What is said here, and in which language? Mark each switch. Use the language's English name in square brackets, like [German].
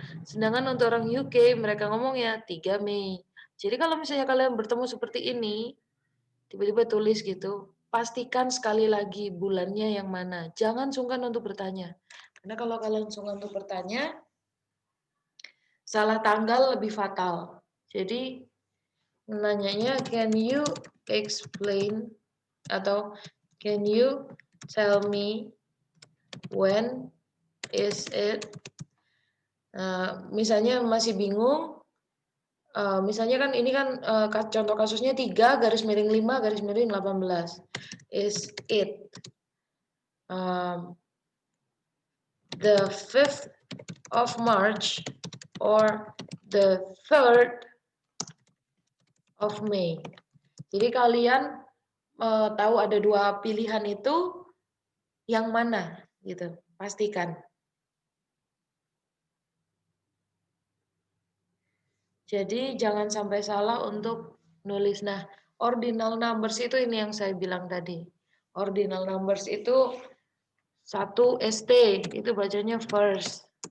[Indonesian] Sedangkan untuk orang UK, mereka ngomongnya 3 Mei. Jadi kalau misalnya kalian bertemu seperti ini, tiba-tiba tulis gitu, pastikan sekali lagi bulannya yang mana. Jangan sungkan untuk bertanya. Karena kalau kalian sungkan untuk bertanya, salah tanggal lebih fatal. Jadi nanyanya, [English] can you explain [Indonesian] atau [English] can you tell me when is it? [Indonesian] Misalnya masih bingung, misalnya kan ini kan contoh kasusnya 3 garis miring 5 garis miring 18. [English] Is it the 5th of March or the 3rd of May? [Indonesian] Jadi kalian tahu ada dua pilihan itu yang mana gitu, pastikan. Jadi jangan sampai salah untuk nulis. Nah, ordinal numbers itu ini yang saya bilang tadi. Ordinal numbers itu 1 ST, itu bacanya first.